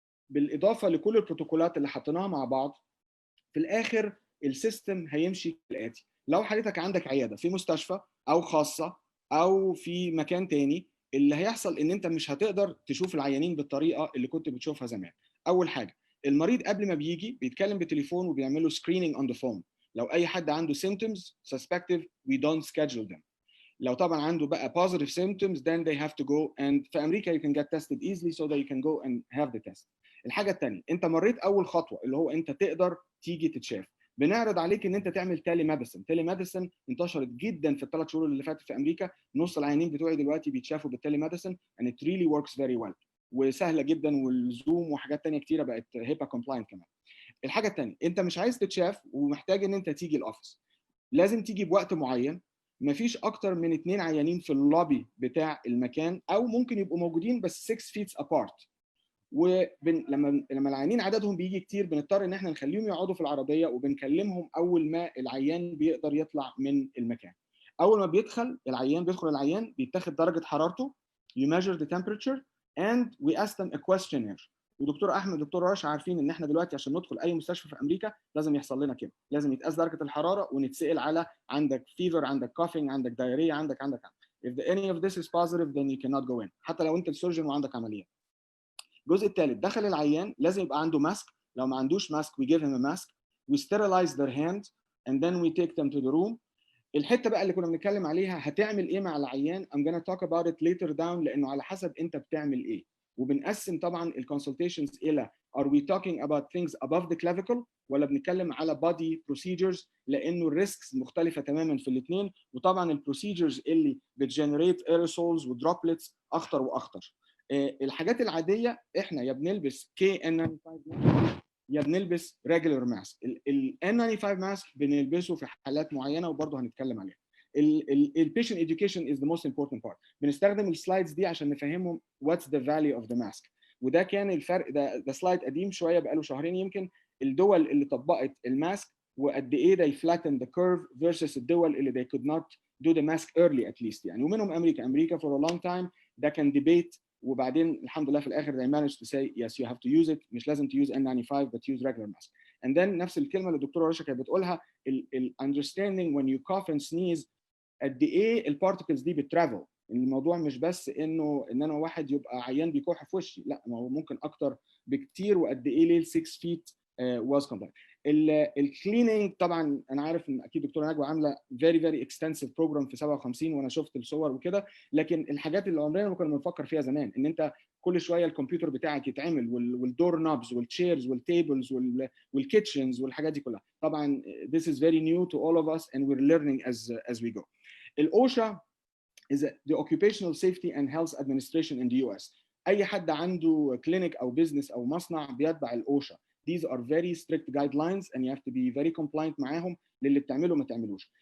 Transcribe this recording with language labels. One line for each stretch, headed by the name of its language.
Arabic: بالاضافه لكل البروتوكولات اللي حطيناها مع بعض، في الاخر السيستم هيمشي كالاتي. لو حضرتك عندك عياده في مستشفى او خاصه او في مكان تاني، اللي هيحصل ان انت مش هتقدر تشوف العيانين بالطريقه اللي كنت بتشوفها زمان. اول حاجه، المريض قبل ما بيجي بيتكلم بالتليفون وبيعملوا
English: screening on the phone.
Arabic: لو اي حد عنده
English: symptoms suspected we don't schedule them.
Arabic: لو طبعا عنده بقى
English: positive symptoms then they have to go, and
Arabic: في امريكا
English: you can get tested easily so that you can go and have the test.
Arabic: الحاجه الثانيه، انت مريت اول خطوه اللي هو انت تقدر تيجي تتشاف. بنعرض عليك ان انت تعمل تيلي ميديسن. تيلي ميديسن انتشرت جدا في ال3 شهور اللي فاتت في امريكا. نص العيانين بتوعي دلوقتي بيتشافوا بالتيلي ميديسن
English: and it really works very well،
Arabic: وسهله جدا، والزوم وحاجات ثانيه كتيره بقت هيبا كومبلاينت كمان. الحاجه الثانيه، انت مش عايز تتشاف ومحتاج ان انت تيجي الاوفيس. لازم تيجي بوقت معين، مفيش اكتر من 2 عيانين في اللوبي بتاع المكان، او ممكن يبقوا موجودين بس
English: 6 feet apart.
Arabic: ولما العيانين عددهم بيجي كتير بنضطر ان احنا نخليهم يقعدوا في العربيه، وبنكلمهم اول ما العيان بيقدر يطلع من المكان. اول ما بيدخل العيان بيتاخد درجه حرارته،
English: you measure the temperature and we ask them a questionnaire.
Arabic: ودكتور احمد ودكتور رشا عارفين ان احنا دلوقتي عشان ندخل اي مستشفى في امريكا لازم يحصل لنا كده، لازم يتقاس درجه الحراره ونتسال على عندك فيفر، عندك كافينج، عندك دايريه، عندك
English: if any of this is positive then you cannot go in،
Arabic: حتى لو انت السيرجن وعندك عمليه. الجزء الثالث، دخل العيان لازم يبقى عنده ماسك. لو ما عندوش ماسك
English: we give him a mask, we sterilize their hands and then we take them to the room.
Arabic: الحته بقى اللي كنا بنتكلم عليها هتعمل ايه مع العيان
English: I'm gonna talk about it later down،
Arabic: لانه على حسب انت بتعمل ايه. وبنقسم طبعا الكونسلتيشنز الى
English: are we talking about things above the clavicle
Arabic: ولا بنتكلم على
English: body procedures،
Arabic: لانه الريسكس مختلفه تماما في الاثنين. وطبعا البروسيجرز اللي بتجنريت aerosols ودروبلتس اخطر واخطر. الحاجات العاديه احنا يا بنلبس KN95 يا بنلبس ريجولار ماسك. ال N95 ماسك بنلبسه في حالات معينه وبرضه هنتكلم عليها.
English: البيشنت education is the most important part.
Arabic: بنستخدم السلايدز دي عشان نفهمهم
English: what's the value of the mask.
Arabic: وده كان الفرق. ده سلايد قديم شويه بقاله شهرين يمكن. الدول اللي طبقت الماسك وقد ايه
English: they flattened the curve versus
Arabic: الدول اللي
English: they could not do the mask early at least يعني.
Arabic: ومنهم امريكا
English: for a long time.
Arabic: ده كان ديبيت، وبعدين الحمد لله في الاخر
English: they managed to say yes you have to use it.
Arabic: مش لازم
English: to use N95 but use regular mask. And then
Arabic: نفس الكلمه اللي الدكتوره رشا كانت بتقولها ال
English: understanding when you cough and sneeze
Arabic: قد ايه البارتكلز دي بترافل. الموضوع مش بس ان انا واحد يبقى عيان بيكح في وشي، لا، ما هو ممكن اكتر بكتير. وقد ايه ليه
English: 6 feet was compliant.
Arabic: الكليننج طبعا انا عارف ان اكيد دكتوره نجوى عامله
English: very extensive program
Arabic: في 57 وانا شفت الصور وكده، لكن الحاجات اللي عمرنا ما كنا بنفكر فيها زمان ان انت كل شويه الكمبيوتر بتاعك يتعمل والدور نوبز والتشيرز والتيبلز والكيتشنز والحاجات دي كلها.
English: طبعا this is very new to all of us and we're learning as we go. الأوشا is the Occupational Safety and Health Administration in the US.
Arabic: أي حد عنده كلينيك أو بيزنس أو مصنع بيتبع الأوشا.
English: These are very strict guidelines and you have to be very compliant
Arabic: معاهم للي بتعمله ما تعملوش.